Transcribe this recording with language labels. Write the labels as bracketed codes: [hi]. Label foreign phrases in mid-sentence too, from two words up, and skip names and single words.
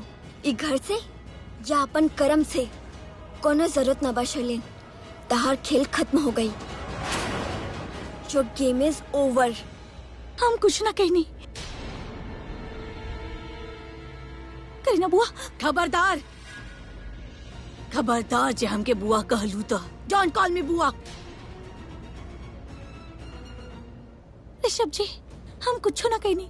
[bho] ई घर से या अपन कर्म से? कोनो जरूरत न बा शर्लिन, तहार खेल खत्म हो गई। [en] your game is over. [bho] हम कुछ ना कहनी। करीना बुआ, खबरदार खबरदार, जे हमके बुआ कहलू तो [en] don't call me [bho] बुआ। ऋषभ जी, हम कुछ ना कहनी।